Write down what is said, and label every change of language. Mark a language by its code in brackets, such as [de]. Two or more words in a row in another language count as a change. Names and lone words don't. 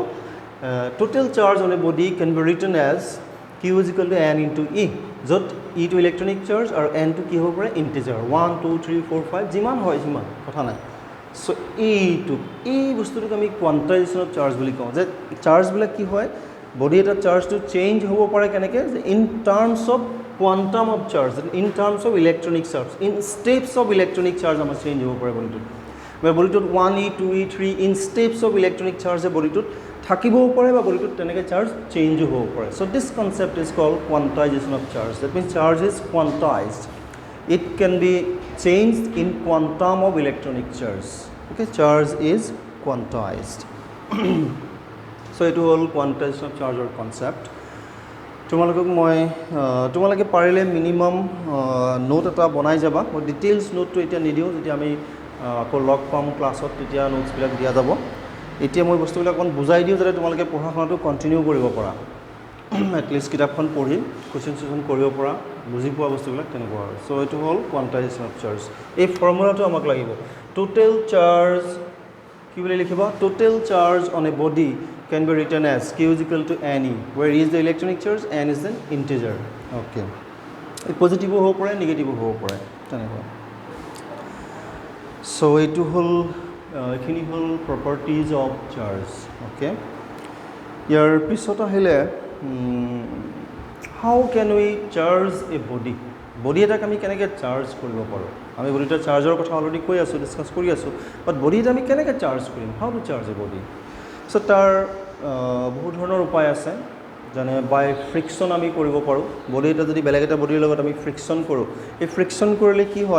[en] Total charge on a body can be written as Q is equal to N into E, [as] য'ত ইটো ইলেক্ট্ৰনিক চাৰ্জ আৰু এনটো কি হ'ব পাৰে? ইণ্টিজাৰ। 1 2 3 4 5 যিমান হয় সিমান, কথা নাই। চ' এই বস্তুটোক আমি [en] quantization of charge [as] বুলি কওঁ, যে চাৰ্জবিলাক কি হয় বডি এটা চাৰ্জটো চেঞ্জ হ'ব পাৰে কেনেকৈ? [en] যে in terms of quantum of charge, in terms of electronic charge, in steps of electronic charge [as] আমাৰ চেঞ্জ হ'ব পাৰে বডিটোত। বা বডিটোত 1E 2E 3 ইন [en] steps of electronic charge [as] বডিটোত থাকিবও পাৰে বা বডিটোত তেনেকৈ চাৰ্জ চেঞ্জো হ'ব পাৰে। [en] So this concept is called quantization of charge. That means charge is quantized. It can be changed in quantum of electronic charge. Okay, charge is quantized. So [as] এইটো হ'ল [en] quantization of charge or concept. [as] তোমালোকে পাৰিলে মিনিমাম নোট এটা বনাই যাবা। মই ডিটেইলছ নোটটো এতিয়া নিদিওঁ, যেতিয়া আমি আকৌ লগ পাম ক্লাছত তেতিয়া নোটছবিলাক দিয়া যাব। এতিয়া মই বস্তুবিলাক অকণ বুজাই দিওঁ যাতে তোমালোকে পঢ়া শুনাটো কণ্টিনিউ কৰিব পৰা, এটলিষ্ট কিতাপখন পঢ়ি কুৱেশ্যন চুৱেশ্যন কৰিব পৰা, বুজি পোৱা বস্তুবিলাক তেনেকুৱা হয়। চ' এইটো হ'ল [en] quantization of charge. [as] এই ফৰ্মুলাটো আমাক লাগিব। টোটেল চাৰ্জ কি বুলি লিখিবা? [en] Total charge on a body can be written as Q is equal to Ne, where E is the electronic charge, N is an integer. [as] Okay, positive ho pare negative ho pare তেনেকুৱা। so এইটো হ'ল এখিনি হ'ল [en] properties of charge. okay, [as] ইয়াৰ পিছত আহিলে [en] how can we charge a body? [as] বডি এটাক আমি কেনেকৈ চাৰ্জ কৰিব পাৰোঁ? আমি বডি এটা চাৰ্জৰ কথা অলৰেডি কৈ আছোঁ, ডিছকাছ কৰি আছোঁ, বাট বডি এটা আমি কেনেকৈ চাৰ্জ কৰিম? [en] How to charge a body? [as] চ' তাৰ বহুত ধৰণৰ উপায় আছে, যেনে [en] by friction [as] আমি কৰিব পাৰোঁ। বডি এটা যদি বেলেগ এটা বডিৰ লগত আমি ফ্ৰিকশ্যন কৰোঁ, এই ফ্ৰিকশ্যন কৰিলে কি হয়?